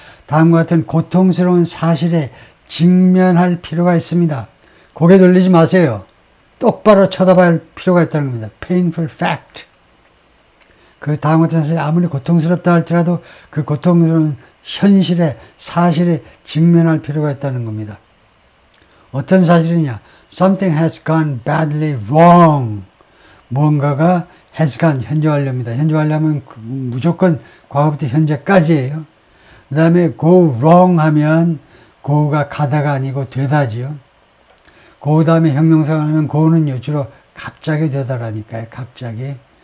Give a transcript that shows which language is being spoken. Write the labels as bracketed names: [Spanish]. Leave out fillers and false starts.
[Korean] 다음과 같은 고통스러운 사실에 직면할 필요가 있습니다. 고개 돌리지 마세요. 똑바로 쳐다봐야 할 필요가 있다는 겁니다. [English] painful fact. [Korean] 그 다음 같은 사실이 아무리 고통스럽다 할지라도 그 고통스러운 사실에 직면할 필요가 있다는 겁니다. 어떤 사실이냐? [English] Something has gone badly wrong. [Korean] 무언가가 [English] has gone, [Korean] 현재 완료입니다. 현재 완료하면 무조건 과거부터 현재까지예요. 그 다음에 [English] go wrong [Korean] 하면 go가 가다가 아니고 되다지요. go 다음에 형용사가 하면 go는 주로 갑자기 되다라니까요. 갑자기.